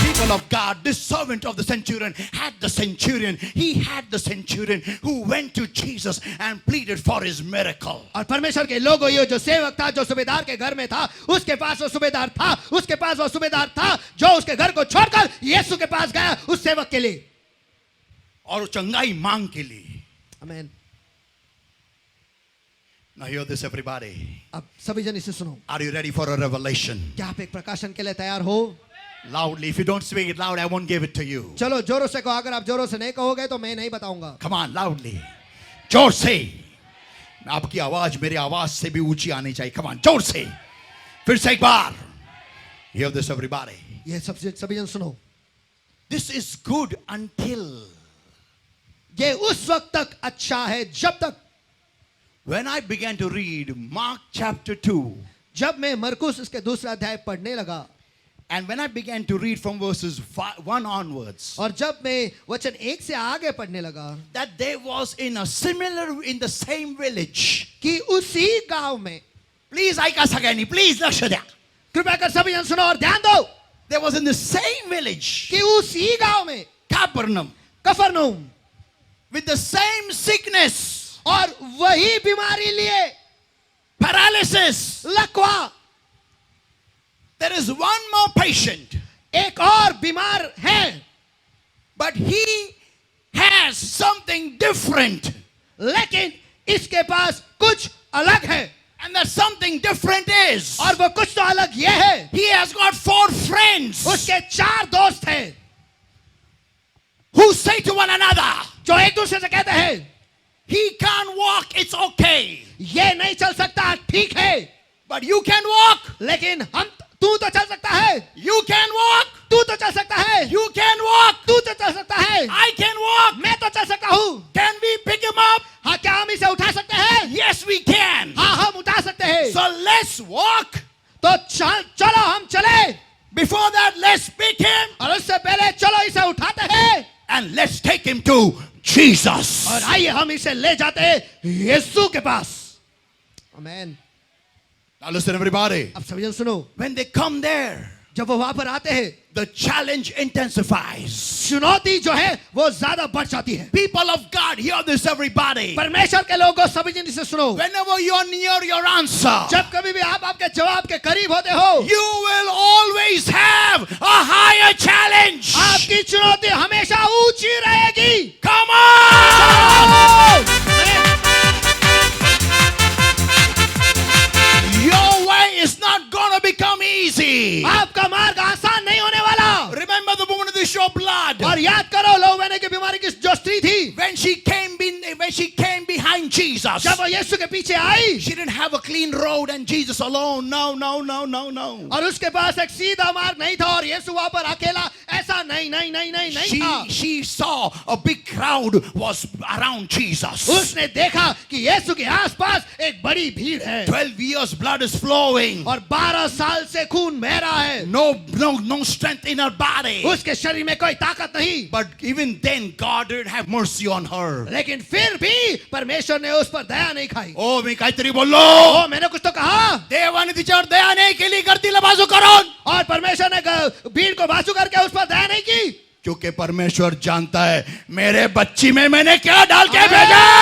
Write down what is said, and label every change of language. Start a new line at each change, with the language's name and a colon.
English: Of God, this servant of the centurion had the centurion. He had the centurion who went to Jesus and pleaded for his miracle.
Hindi: और परमेश्वर के लोगों, ये जो सेवक था, जो सूबेदार के घर में था, उसके पास वो सूबेदार था, उसके पास वो सूबेदार था जो उसके घर को छोड़कर यीशु के पास गया उस सेवक के लिए और चंगाई मांग के लिए. आमीन.
English: Now hear this everybody.
Hindi: अब सभी जन इसे सुनो.
English: Are you ready for a revelation?
Hindi: क्या आप एक प्रकाशन के लिए तैयार हो?
English: Loudly. If you don't speak it loud, I won't give it to you.
Hindi: चलो जोरों से कहो. अगर आप जोरों से नहीं कहोगे तो मैं नहीं बताऊंगा.
English: Come on, loudly.
Hindi: जोर से. आपकी आवाज मेरी आवाज से भी ऊंची आनी चाहिए.
English: Come on,
Hindi: जोर से. फिर से एक बार.
English: Hear this everybody.
Hindi: ये सभी जन सुनो.
English: This is good until
Hindi: ये उस वक्त तक अच्छा है जब तक
English: When I began to read Mark chapter 2,
Hindi: जब मैं मरकुस इसके दूसरा अध्याय पढ़ने लगा
English: and when I began to read from verses 1 onwards,
Hindi: और जब मैं वचन 1 से आगे पढ़ने लगा
English: that there was in the same village.
Hindi: कि उसी गांव में
Marathi: Please, ऐका सगळ्यांनी, please लक्ष द्या.
Hindi: कृपया कर सभी जन सुनो और ध्यान दो
English: There was in the same village,
Hindi: कि उसी गांव में
English: Capernaum,
Hindi: Capernaum
English: with the same sickness,
Hindi: और वही बीमारी लिए
English: paralysis.
Hindi: लकवा
English: There is one more patient,
Hindi: एक और बीमार है
English: but he has something different.
Hindi: लेकिन इसके पास कुछ अलग है
English: And that something different is,
Hindi: और वो कुछ तो अलग ये है
English: he has got 4 friends
Hindi: उसके 4 दोस्त हैं
English: who say to one another,
Hindi: जो एक दूसरे से कहते हैं
English: he can't walk, it's okay.
Hindi: ये नहीं चल सकता ठीक है
English: But you can walk,
Hindi: लेकिन तू तो चल सकता है
English: you can walk,
Hindi: तू तो चल सकता है
English: you can walk,
Hindi: तू तो चल सकता है
English: I can walk.
Hindi: मैं तो चल सकता हूँ
English: Can we pick him up?
Hindi: हाँ क्या हम इसे उठा सकते हैं
English: Yes, we can.
Hindi: हाँ हम उठा सकते हैं
English: So let's walk.
Hindi: तो चलो हम चले
English: Before that, let's pick him
Hindi: और उससे पहले चलो इसे उठाते हैं
English: and let's take him to Jesus.
Hindi: और आइए हम इसे ले जाते हैं यीशु के पास आमेन
English: Now listen, everybody.
Hindi: अब सभी जन सुनो
English: When they come there,
Hindi: जब वो वहां पर आते हैं
English: the challenge intensifies.
Hindi: चुनौती जो है वो ज्यादा बढ़ जाती है
English: People of God, hear this, everybody.
Hindi: परमेश्वर के लोगों सभी जन इसे सुनो
English: Whenever you're near your answer,
Hindi: जब कभी भी आप आपके जवाब के करीब होते हो
English: you will always have a higher challenge.
Hindi: आपकी चुनौती हमेशा ऊंची रहेगी
English: Come on! Your way is not gonna become easy.
Hindi: आपका मार्ग आसान नहीं होने वाला
English: Remember the woman of the issue of blood.
Hindi: और याद करो लहू बहने की बीमारी की जो स्त्री थी
English: When she came behind Jesus,
Hindi: जब वो यीशु के पीछे आई
English: she didn't have a clean road and Jesus alone. No.
Hindi: और उसके पास एक सीधा मार्ग नहीं था और यीशु वहां पर अकेला ऐसा नहीं था
English: She saw a big crowd was around Jesus.
Hindi: उसने देखा कि यीशु के आसपास एक बड़ी भीड़ है
English: 12 years blood is flowing.
Hindi: और 12 साल से खून बह रहा है
English: No strength in her body.
Hindi: उसके शरीर में कोई ताकत नहीं
English: But even then, God didn't have mercy on her.
Hindi: लेकिन फिर भी परमेश्वर ने उस पर दया नहीं खाई
Marathi: Oh, मी काहीतरी बोललो.
Hindi: मैंने कुछ तो कहा
Marathi: देवाने तिच्यावर दया नाही केली, गर्दीला बाजू करून.
Hindi: और परमेश्वर ने भीड़ को बाजू करके उस पर दया नहीं की क्योंकि परमेश्वर जानता है मेरे बच्ची में मैंने क्या डाल के भेजा.